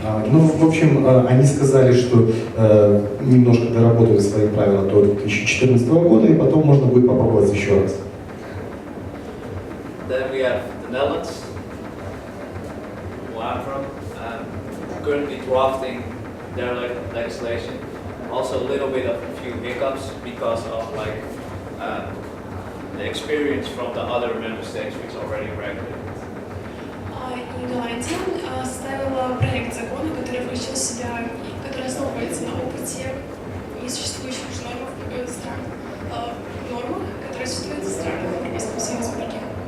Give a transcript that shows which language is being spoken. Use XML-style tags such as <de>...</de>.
<ru>Ну, в общем, они сказали, что немножко доработают свои правила до 2014 года, и потом можно будет попробовать еще раз.</ru> <en>Then we have the Netherlands, where I'm from, currently drafting their legislation. Also a little bit of a few hiccups because of the experience from the other member states which already regulated.</en> <ru>Голландия составила проект закона, который включил в себя, который основывается на опыте несуществующих уже нормах стран, нормах, которые существуют в странах Европейского Союза и других.</ru>